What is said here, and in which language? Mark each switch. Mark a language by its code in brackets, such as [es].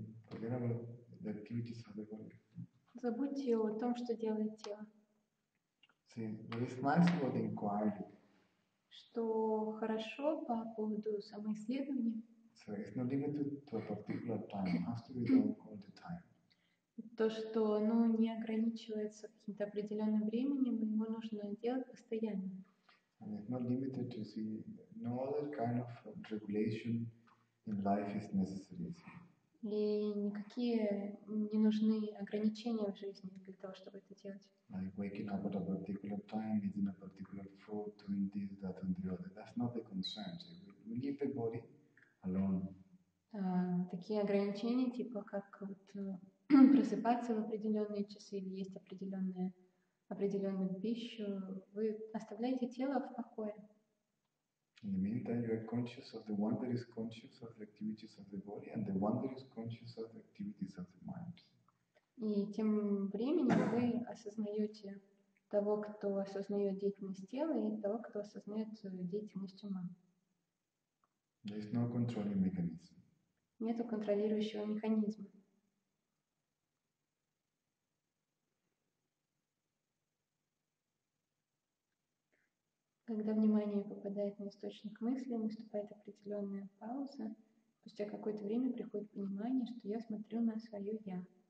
[en] forget about the activities of the body. [ru] забудьте о том, что делает тело. [en] See, what is nice about inquiry, [ru] Что хорошо по поводу самоисследования, [en] so it's not limited to a particular time, it has to be done all the time. [ru] то, что оно не ограничивается каким-то определенным временем, и его нужно делать постоянно. [en] And it's not limited to see, no other kind of regulation in life is necessary. [ru] И никакие не нужны ограничения в жизни для того, чтобы это делать. [en] Like waking up at a particular time, eating a particular food, doing this, that, and the other. That's not the concern. So we leave the body alone. [ru] Такие ограничения, типа как вот, просыпаться в определенные часы или есть определенную пищу, вы оставляете тело в покое. [en] In the meantime, you are conscious of the one that is conscious of the activities of the body and the one that is conscious of the activities of the mind. [ru] И тем временем вы осознаете того, кто осознает деятельность тела, и того, кто осознает деятельность ума. [en] There is no controlling mechanism. [ru] Нету контролирующего механизма. Когда внимание попадает на источник мысли, наступает определенная пауза. Спустя какое-то время приходит понимание, что я смотрю на свое «я».